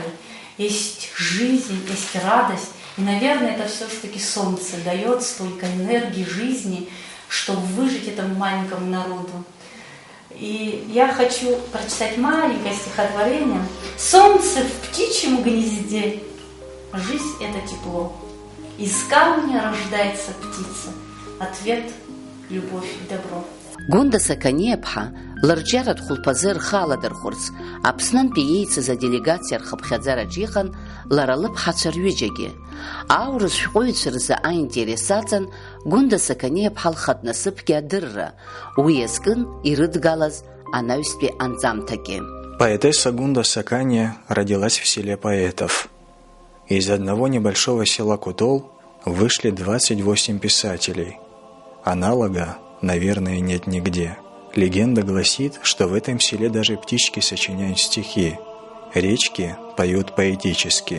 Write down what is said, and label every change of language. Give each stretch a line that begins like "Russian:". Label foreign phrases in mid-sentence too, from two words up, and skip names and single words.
Russian: Есть жизнь, есть радость. И, наверное, это все-таки солнце дает столько энергии, жизни, чтобы выжить этому маленькому народу. И я хочу прочитать маленькое стихотворение. «Солнце в птичьем гнезде. Жизнь — это тепло. Из камня рождается птица. Ответ — любовь и добро».
Abkhazian: Гунда Саканиеԥҳа лырҿиаратә хәылԥазы рхы аладырхәырц Аԥснынтәи еицыз аделегациа рхыԥхьаӡараҿ иҟан лара лыԥҳацәа рҩыџьагьы. Аурыс шәҟәыҩҩцәа рзы аинтерес аҵан Гунда Саканиеԥҳа лхатә насыԥгьы адырра, уи иазкын ирыдгалаз анаҩстәи анҵамҭагьы.
Russian: Поэтесса Гунда Сакания родилась в селе поэтов. Из одного небольшого села Кутол вышли 28 писателей. Аналога, наверное, нет нигде. Легенда гласит, что в этом селе даже птички сочиняют стихи. Речки поют поэтически.